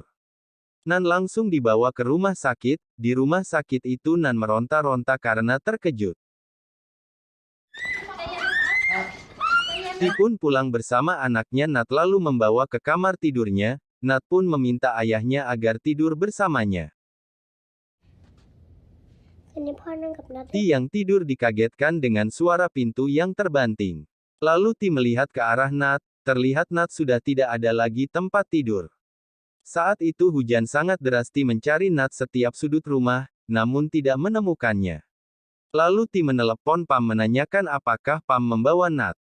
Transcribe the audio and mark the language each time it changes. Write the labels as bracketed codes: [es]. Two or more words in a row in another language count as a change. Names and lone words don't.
[id] Nan langsung dibawa ke rumah sakit. Di rumah sakit itu Nan meronta-ronta karena terkejut. Ti pun pulang bersama anaknya Nat lalu membawa ke kamar tidurnya. Nat pun meminta ayahnya agar tidur bersamanya. [th] คืนนี้พ่อนั่งกับนัด [id] Ti yang tidur dikagetkan dengan suara pintu yang terbanting. Lalu Ti melihat ke arah Nat, terlihat Nat sudah tidak ada lagi tempat tidur. Saat itu hujan sangat deras. Ti mencari Nat setiap sudut rumah, namun tidak menemukannya. Lalu Ti menelepon Pam menanyakan apakah Pam membawa Nat.